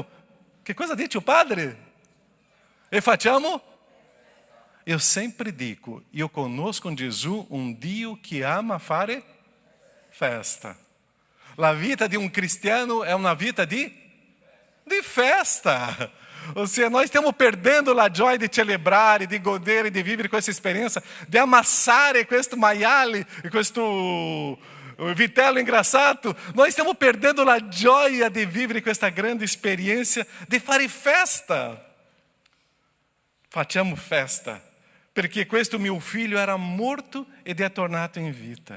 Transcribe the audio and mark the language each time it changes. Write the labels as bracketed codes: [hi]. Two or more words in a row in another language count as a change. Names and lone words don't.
[it] Che cosa dice il padre? E facciamo? [pt] Eu sempre dico, [it] io conosco in Gesù un Dio che ama fare festa. La vita di un cristiano è una vita di festa. [pt] Ou seja, nós [it] stiamo perdendo la gioia di celebrare, di godere, di vivere questa esperienza, di ammassare questo maiale, questo o vitello ingrassato. Noi stiamo perdendo la gioia di vivere questa grande esperienza di fare festa. Facciamo festa, perché questo mio figlio era morto ed è tornato in vita.